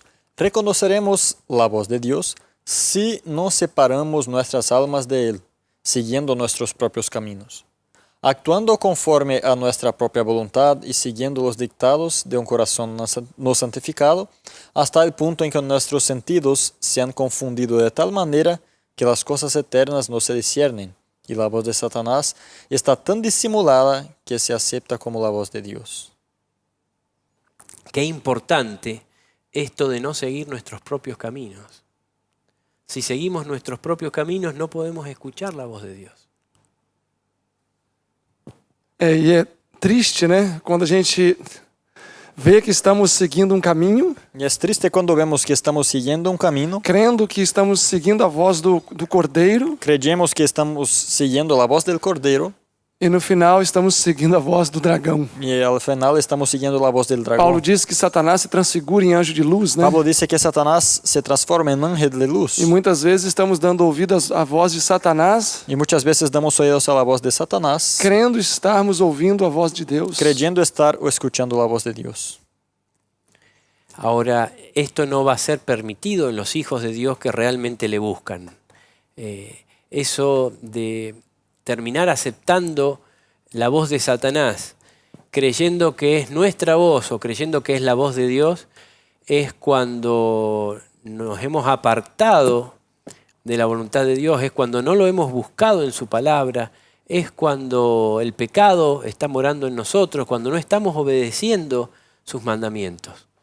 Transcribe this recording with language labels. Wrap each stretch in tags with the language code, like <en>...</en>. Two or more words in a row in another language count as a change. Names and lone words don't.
<es>Reconoceremos la voz de Dios si no separamos nuestras almas de Él, siguiendo nuestros propios caminos, actuando conforme a nuestra propia voluntad y siguiendo los dictados de un corazón no santificado, hasta el punto en que nuestros sentidos se han confundido de tal manera que las cosas eternas no se disciernen, y la voz de Satanás está tan disimulada que se acepta como la voz de Dios. Qué importante esto de no seguir nuestros propios caminos. Si seguimos nuestros propios caminos, no podemos escuchar la voz de Dios.</es> <pt>E é triste, né? Quando a gente vê que estamos seguindo um caminho,</pt> <es>Y es triste cuando vemos que estamos siguiendo un camino,</es> <pt>crendo que estamos seguindo a voz do Cordeiro,</pt> <es>creemos que estamos siguiendo la voz del Cordero</es> <pt>e no final estamos seguindo a voz do dragão.</pt> <es>y al final estamos siguiendo la voz del</es> <pt>Paulo</pt> <es>dragón.</es> <pt>diz que Satanás se transfigura em anjo de luz, né?</pt> <es>Pablo dice que Satanás se transforma en ángel de luz.</es> <pt>E muitas vezes estamos dando ouvidos à voz de Satanás,</pt> <es>Y muchas veces damos oídos a la voz de Satanás,</es> <pt>crendo estarmos ouvindo a voz de Deus.</pt> <es>creyendo estar o escuchando la voz de Dios. Ahora, esto no va a ser permitido en los hijos de Dios que realmente le buscan. Eso de terminar aceptando la voz de Satanás, creyendo que es nuestra voz o creyendo que es la voz de Dios, es cuando nos hemos apartado de la voluntad de Dios, es cuando no lo hemos buscado en su palabra, es cuando el pecado está morando en nosotros, cuando no estamos obedeciendo sus mandamientos.</es>